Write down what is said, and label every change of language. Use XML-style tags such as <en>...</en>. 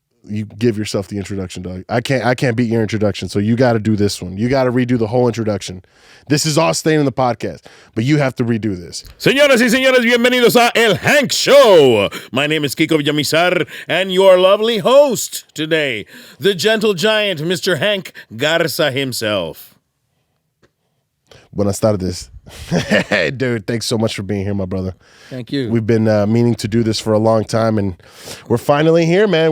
<en>You give yourself the introduction, dog. I can't beat your introduction, so you got to do this one. You got to redo the whole introduction. This is all staying in the podcast, but you have to redo this.</en> <es>Señoras y señores, bienvenidos a El Hank Show.</es> <en>My name is Kiko Villamizar, and your lovely host today, the gentle giant, Mr. Hank Garza himself.</en> <es>Buenas tardes.</es> <en>Hey, dude, thanks so much for being here, my brother. Thank you. We've been meaning to do this for a long time, and we're finally here, man.</en>